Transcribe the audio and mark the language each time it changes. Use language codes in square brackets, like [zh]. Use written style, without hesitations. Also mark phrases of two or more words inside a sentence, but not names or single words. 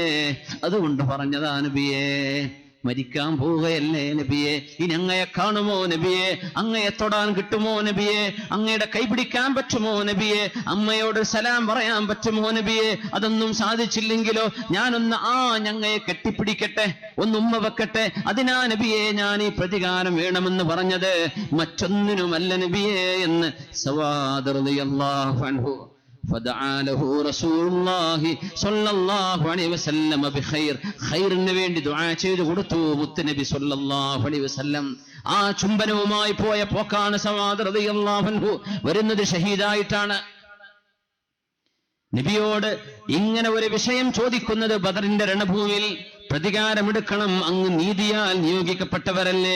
[ml] അതുകൊണ്ട് പറഞ്ഞതാ നബിയെ, മരിക്കാൻ പോവുകയല്ലേ നബിയെ, ഇനി അങ്ങയെ കാണുമോ നബിയെ, അങ്ങയെ തൊടാൻ കിട്ടുമോ നബിയെ, അങ്ങയുടെ കൈ പിടിക്കാൻ പറ്റുമോ നബിയെ, അമ്മയോട് സലാം പറയാൻ പറ്റുമോ നബിയെ? അതൊന്നും സാധിച്ചില്ലെങ്കിലോ ഞാനൊന്ന് ഞങ്ങയെ കെട്ടിപ്പിടിക്കട്ടെ, ഒന്നുമ്മ വെക്കട്ടെ, അതിനാ നബിയെ ഞാൻ ഈ പ്രതികാരം വേണമെന്ന് പറഞ്ഞത്, മറ്റൊന്നിനുമല്ല നബിയെ എന്ന് സവാദ് [ar] رضي الله عنه. فدعا له رسول الله صلى الله عليه وسلم بخير. [ml] ഖൈറിന് വേണ്ടി ദുആ ചെയ്തു കൊടുത്തു മുത്തുനബി [ar] صلى الله عليه وسلم. [ml] ആ ചുംബനവുമായി പോയ പോക്കാണ് സവാദ് [ar] رضي الله عنه [ml] വരുന്നത് ഷഹീദായിട്ടാണ്. നബിയോട് ഇങ്ങനെ ഒരു വിഷയം ചോദിക്കുന്നത് ബദറിന്റെ രണഭൂമിയിൽ പ്രതികാരമെടുക്കണം, അങ്ങ് നീതിയാൽ നിയോഗിക്കപ്പെട്ടവരല്ലേ.